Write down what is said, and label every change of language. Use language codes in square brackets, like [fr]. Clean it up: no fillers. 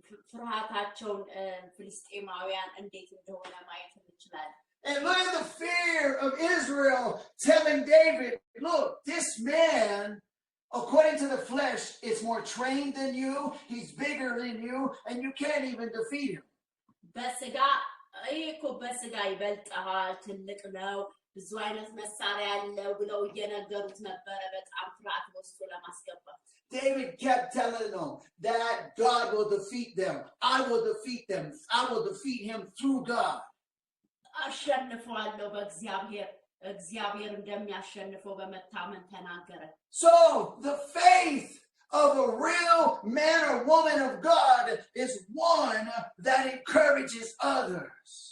[am] ፍርሃታቸውን ፍልስጤማውያን እንዴት እንደሆነ ማየት እንችላለን [en] And look at the fear of Israel telling David, look, this man, according to the flesh, is more trained than you, he's bigger than you, and you can't even defeat him. [am] በስጋ እኮ በስጋ ይበልጣል ትልቅ ነው ብዙ አይነት መሳሪያ ያለው ብለው እየነገሩት ነበረ በጣም ፍርሃት ወስዶ ለማስገባት [en] David kept telling them that God will defeat them. I will defeat them. I will defeat him through God. [am] አሸንፈዋለሁ በእግዚአብሔር እግዚአብሔር እንደሚያሸንፈው በመታመን ተናገረ [en] So the faith of a real man or woman of God is one that encourages others.